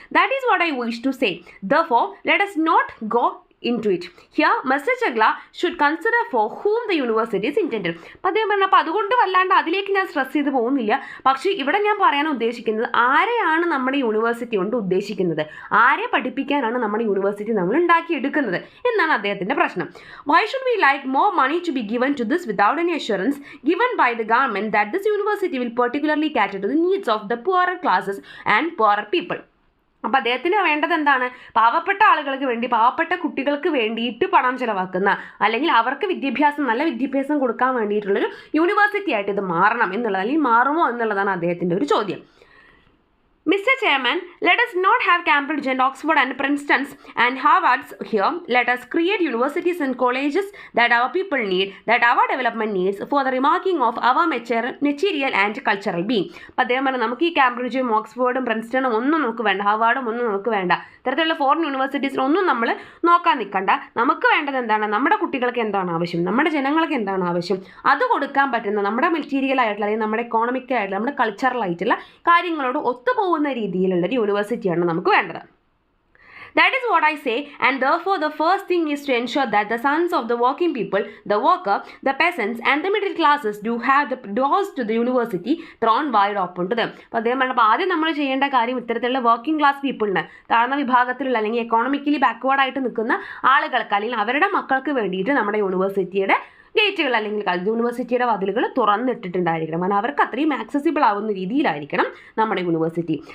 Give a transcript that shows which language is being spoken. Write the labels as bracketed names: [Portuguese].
[English] That is what I wish to say. Therefore, let us not go into it. Here, Mr. Chagla should consider for whom the university is intended. [Malayalam] അപ്പോൾ അദ്ദേഹം പറഞ്ഞു അപ്പോൾ അതുകൊണ്ട് വല്ലാണ്ട് അതിലേക്ക് ഞാൻ stress ചെയ്ത് പോകുന്നില്ല. പക്ഷേ ഇവിടെ ഞാൻ പറയാൻ ഉദ്ദേശിക്കുന്നത് ആരെയാണ് നമ്മുടെ യൂണിവേഴ്സിറ്റി കൊണ്ട് ഉദ്ദേശിക്കുന്നത്, ആരെ പഠിപ്പിക്കാനാണ് നമ്മുടെ യൂണിവേഴ്സിറ്റി നമ്മൾ ഉണ്ടാക്കിയെടുക്കുന്നത് എന്നാണ് അദ്ദേഹത്തിൻ്റെ പ്രശ്നം. [English] Why should we like more money to be given to this without any assurance given by the government that this university will particularly cater to the needs of the poorer classes and poorer people? [Malayalam] അപ്പോൾ അദ്ദേഹത്തിന് വേണ്ടത് എന്താണ്? പാവപ്പെട്ട ആളുകൾക്ക് വേണ്ടി, പാവപ്പെട്ട കുട്ടികൾക്ക് വേണ്ടിയിട്ട് പണം ചിലവാക്കുന്ന, അല്ലെങ്കിൽ അവർക്ക് നല്ല വിദ്യാഭ്യാസം കൊടുക്കാൻ വേണ്ടിയിട്ടുള്ളൊരു യൂണിവേഴ്സിറ്റി ആയിട്ട് ഇത് മാറണം എന്നുള്ളത്, അല്ലെങ്കിൽ മാറുമോ എന്നുള്ളതാണ് അദ്ദേഹത്തിൻ്റെ ഒരു ചോദ്യം. [English] Mr. Chairman, let us not have Cambridge and Oxford and Princeton's and Harvard's here. Let us create universities and colleges that our people need, that our development needs for the remarking of our material and cultural being. [Malayalam] അപ്പോൾ അദ്ദേഹം പറഞ്ഞു നമുക്ക് ഈ കാംബ്രിഡ്ജും ഓക്സ്ഫോർഡും പ്രിൻസ്റ്റണും ഒന്നും നമുക്ക് വേണ്ട, ഹാർവാർഡും ഒന്നും നമുക്ക് വേണ്ട, ഇത്തരത്തിലുള്ള ഫോറിൻ യൂണിവേഴ്സിറ്റീസിലൊന്നും നമ്മൾ നോക്കാൻ നിൽക്കണ്ട. നമുക്ക് വേണ്ടത് എന്താണ്? നമ്മുടെ കുട്ടികൾക്ക് എന്താണ് ആവശ്യം, നമ്മുടെ ജനങ്ങൾക്ക് എന്താണ് ആവശ്യം, അത് കൊടുക്കാൻ പറ്റുന്ന നമ്മുടെ മെറ്റീരിയൽ ആയിട്ടുള്ള അല്ലെങ്കിൽ നമ്മുടെ എക്കോണമിക് ആയിട്ടുള്ള നമ്മുടെ കൾച്ചറൽ ആയിട്ടുള്ള കാര്യങ്ങളോട് ഒത്തുപോകുന്ന രീതിയിലുള്ളൊരു യൂണിവേഴ്സിറ്റിയാണ് നമുക്ക് വേണ്ടത്. [English] That is what I say, and therefore the first thing is to ensure that the sons of the working people, the worker, the peasants and the middle classes do have the doors to the university thrown wide open to them. [Malayalam] അപ്പോൾ അദ്ദേഹം പറഞ്ഞപ്പോൾ ആദ്യം നമ്മൾ ചെയ്യേണ്ട കാര്യം ഇത്തരത്തിലുള്ള working class പീപ്പിളിന്, താഴ്ന്ന വിഭാഗത്തിലുള്ള അല്ലെങ്കിൽ എക്കോണമിക്കലി ബാക്ക്വേർഡ് ആയിട്ട് നിൽക്കുന്ന ആളുകൾക്ക് അല്ലെങ്കിൽ അവരുടെ മക്കൾക്ക് വേണ്ടിയിട്ട് നമ്മുടെ യൂണിവേഴ്സിറ്റിയുടെ ഗേറ്റുകൾ അല്ലെങ്കിൽ യൂണിവേഴ്സിറ്റിയുടെ വാതിലുകൾ തുറന്നിട്ടിട്ടുണ്ടായിരിക്കണം. കാരണം അവർക്ക് അത്രയും ആക്സസിബിൾ ആവുന്ന രീതിയിലായിരിക്കണം നമ്മുടെ യൂണിവേഴ്സിറ്റി.